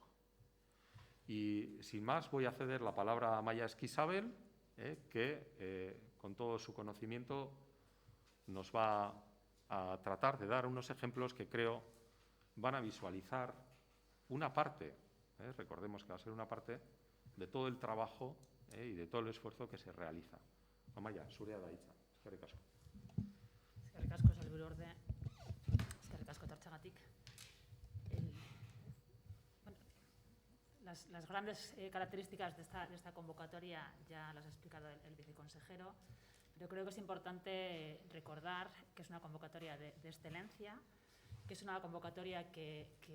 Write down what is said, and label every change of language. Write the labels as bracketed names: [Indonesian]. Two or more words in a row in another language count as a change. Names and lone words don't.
[Spanish] Y sin más voy a ceder la palabra a Amaia Esquisabel, que con todo su conocimiento nos va a tratar de dar unos ejemplos que creo van a visualizar una parte, recordemos que va a ser una parte de todo el trabajo y de todo el esfuerzo que se realiza. [Basque] Amaia, zurea da hitza. Eskerrik asko. Eskerrik asko, sailburuorde. Eskerrik asko etortzeagatik. [Spanish] Las grandes características de esta convocatoria ya las ha explicado el viceconsejero, pero creo que es importante recordar que es una convocatoria de excelencia, que es una convocatoria que